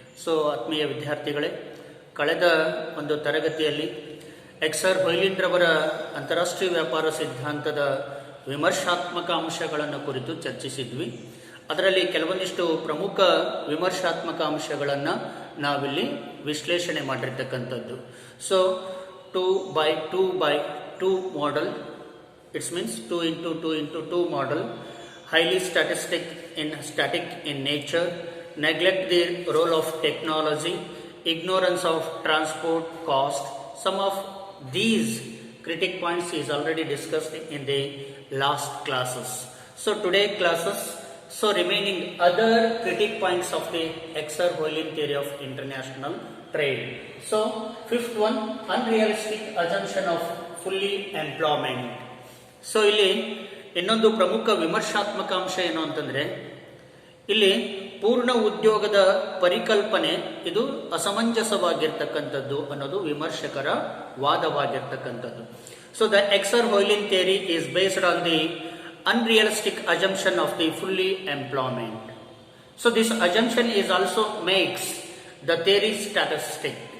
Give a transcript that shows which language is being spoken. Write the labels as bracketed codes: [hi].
[kn] So ಆತ್ಮೀಯ ವಿದ್ಯಾರ್ಥಿಗಳೇ, ಕಳೆದ ಒಂದು ತರಗತಿಯಲ್ಲಿ ಎಕ್ಸರ್-ಹೊಯ್ಲಿನ್ ರವರ ಅಂತಾರಾಷ್ಟ್ರೀಯ ವ್ಯಾಪಾರ ಸಿದ್ಧಾಂತದ ವಿಮರ್ಶಾತ್ಮಕ ಅಂಶಗಳನ್ನು ಕುರಿತು ಚರ್ಚಿಸಿದ್ವಿ. ಅದರಲ್ಲಿ ಕೆಲವೊಂದಿಷ್ಟು ಪ್ರಮುಖ ವಿಮರ್ಶಾತ್ಮಕ ಅಂಶಗಳನ್ನು ನಾವಿಲ್ಲಿ ವಿಶ್ಲೇಷಣೆ ಮಾಡಿರ್ತಕ್ಕಂಥದ್ದು. [en] So 2x2 model, it's means 2 into 2 into 2 model, highly static in nature, neglect the role of technology, ignorance of transport cost. Some of these critic points is already discussed in the last classes. So today classes, remaining other critic points of the Escher-Hoylein theory of international trade. So fifth one, unrealistic assumption of fully employment. [kn] So ಇಲ್ಲಿ ಇನ್ನೊಂದು ಪ್ರಮುಖ ವಿಮರ್ಶಾತ್ಮಕ ಅಂಶ ಏನು ಅಂತಂದ್ರೆ, ಇಲ್ಲಿ ಪೂರ್ಣ ಉದ್ಯೋಗದ ಪರಿಕಲ್ಪನೆ ಇದು ಅಸಮಂಜಸವಾಗಿರ್ತಕ್ಕಂಥದ್ದು ಅನ್ನೋದು ವಿಮರ್ಶಕರ ವಾದವಾಗಿರ್ತಕ್ಕಂಥದ್ದು. [en] So the Escher-Hoylein theory is based on the unrealistic assumption of the fully employment. So this assumption is also makes the theory static.